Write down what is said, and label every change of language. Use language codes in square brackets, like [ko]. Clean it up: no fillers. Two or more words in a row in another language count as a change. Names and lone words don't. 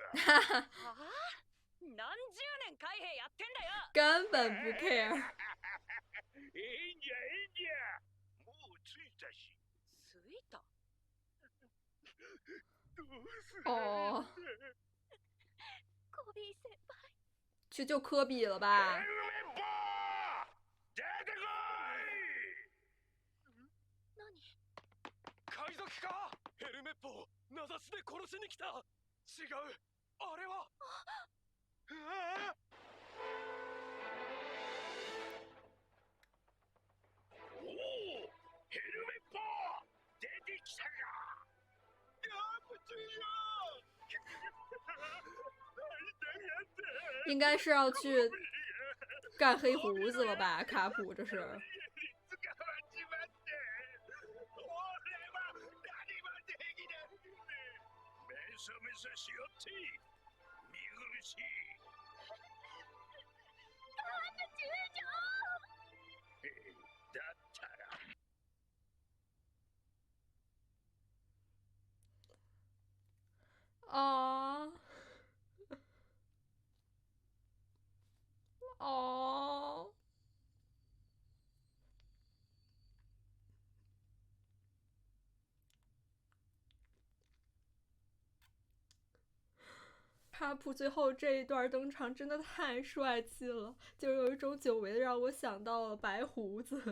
[ja] はあ、何十年海兵やってんだよ。 [zh] 根本不 care。 [ja] いいんじゃいいんじゃもう着いたし着いた。どうする哦，コビー先輩。 [zh] 去救科比了吧？ [ja] ヘルメット出てこ何？海賊か。ヘルメッポを名指しで殺しに来た。違う、あれは。おおヘルメット出てきたか。 [zh] 不对呀应该是要去干黑胡子了吧？卡普这是。 [ja] めさしよって見苦しい。だったら [zh] 哦哦，卡普最后这一段登场真的太帅气了，就有一种久违的让我想到了白胡子。